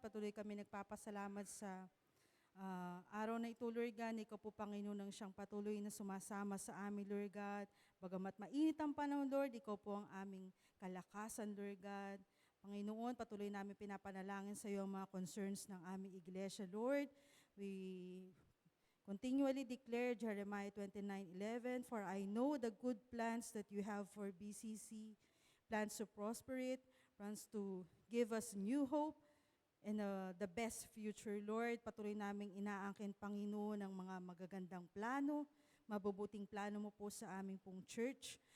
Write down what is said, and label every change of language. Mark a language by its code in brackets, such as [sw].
[tl] Patuloy kami nagpapasalamat sa araw na ito, Lord God. Ikaw po, Panginoon, ang siyang patuloy na sumasama sa amin, Lord God. Bagamat mainit ang panahon, Lord, ikaw po ang aming kalakasan, Lord God. Panginoon, patuloy namin pinapanalangin sa iyo ang mga concerns ng aming iglesia, Lord. [en] We continually declare Jeremiah 29:11, for I know the good plans that you have for BCC, plans to prosper it, plans to give us new hope and the best future, Lord. [tl] Patuloy naming inaangkin, Panginoon, ang mga magagandang plano, mabubuting plano mo po sa aming pong church.